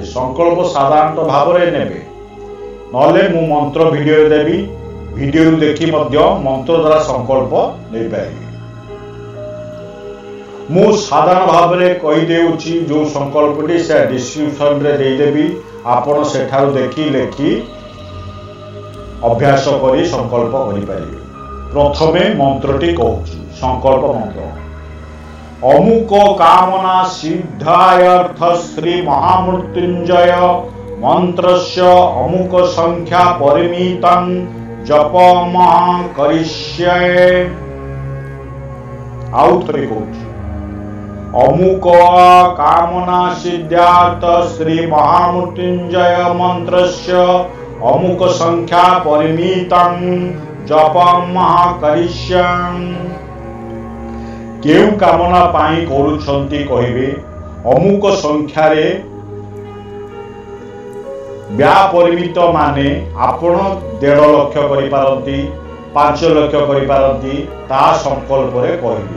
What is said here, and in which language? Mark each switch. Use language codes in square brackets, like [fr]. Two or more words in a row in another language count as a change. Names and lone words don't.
[or] ସଂକଳ୍ପ ସାଧାରଣତଃ ଭାବ ରେ ନେବେ, ନଲେ ମୁ ମନ୍ତ୍ର ଭିଡିଓ ଦେବି, ଭିଡିଓ ଦେଖି ମଧ୍ୟ ମନ୍ତ୍ର ଦ୍ୱାରା ସଂକଳ୍ପ ନୈ ପାରିବେ। ମୁ ସାଧାରଣ ଭାବ ରେ କହି ଦେଉଛି ଯୋ ସଂକଳ୍ପଟି ସେ ଡିସ୍କ୍ରିପସନ ରେ ଦେ ଦେବି, ଆପଣ ସେଠାରୁ ଦେଖି ଲେଖି ଅଭ୍ୟାସ କରି ସଂକଳ୍ପ କରି ପାରିବେ। ପ୍ରଥମେ ମନ୍ତ୍ରଟି କହୁଛି, ସଂକଳ୍ପ ମନ୍ତ୍ର। [sa] अमुक कामना सिद्धायर्थ श्री महामृत्युंजय मंत्रस्य अमुक संख्या परिमितं जपम करिष्ये। [or] ଆଉ ଥରେ କହୁଛି, [sa] अमुक कामना सिद्धार्थ श्री महामृत्युंजय मंत्रस्य अमुक संख्या परिमितं जपम करिष्यं। [or] କେଉ କାମନା ପାଇ କରୁଛନ୍ତି କହିବେ, ଅମୁକ ସଂଖ୍ୟାର ବ୍ୟାପରିମିତ ମାନେ ଆପଣ 1.5 ଲକ୍ଷ କରି ପାରନ୍ତି, 5 ଲକ୍ଷ କରି ପାରନ୍ତି, ତା ସଂକଳ୍ପ ରେ କହିବେ।